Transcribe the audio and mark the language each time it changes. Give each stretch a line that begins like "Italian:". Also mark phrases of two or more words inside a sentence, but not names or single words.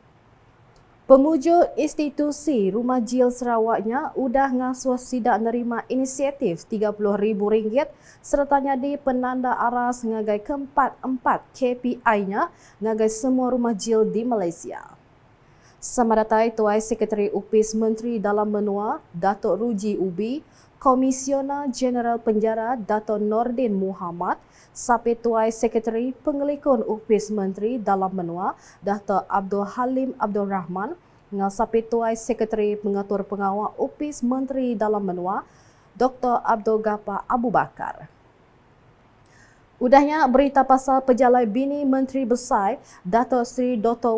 Iban: Pemujul institusi Rumah Jil Sarawaknya udah ngasuh sidak nerima inisiatif RM30,000 serta nyadi penanda aras ngagai keempat-empat KPI-nya ngagai semua rumah jil di Malaysia. Sama datai Tuai Sekretari Upis Menteri Dalam Menua Dato' Ruji Ubi, Komisioner Jeneral Penjara Dato' Nordin Muhammad, Sapit Tuai Sekretari Pengelikun Upis Menteri Dalam Menua Dato' Abdul Halim Abdul Rahman, dengan Sapit Tuai Sekretari Pengatur Pengawal Upis Menteri Dalam Menua Dr. Abdul Ghaffar Abu Bakar. Udahnya berita pasal pejalai bini Menteri Besar Dato' Seri Dr.